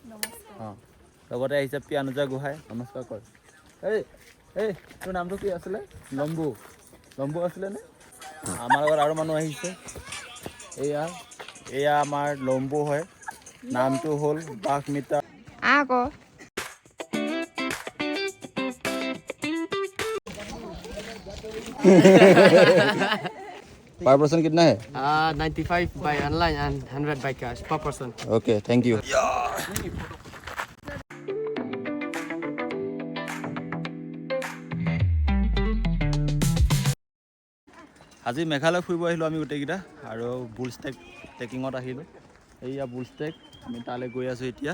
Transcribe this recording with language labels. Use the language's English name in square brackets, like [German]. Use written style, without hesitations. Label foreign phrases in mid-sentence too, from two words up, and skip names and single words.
[Assamese] অঁ, লগতে আহিছে পিয়ানুজা গোহাঁই, নমস্কাৰ কৰ। এই তোৰ নামটো কি আছিলে? লম্বু আছিলেনে? আমাৰ লগত আৰু মানুহ আহিছে। এয়া আমাৰ লম্বু হয়, নামটো হ'ল বাঘমিতা। আকৌ [English] per person [Hindi] कितना है? [English] 95 by online and 100 by cash per person. Okay, thank you. [Assamese] আজি মেঘালয় ফুৰিব আহিলোঁ আমি গোটেইকেইটা, আৰু বুল ষ্টেক ট্ৰেকিঙত আহিলোঁ। এইয়া বুল ষ্টেক, আমি তালৈ গৈ আছোঁ এতিয়া।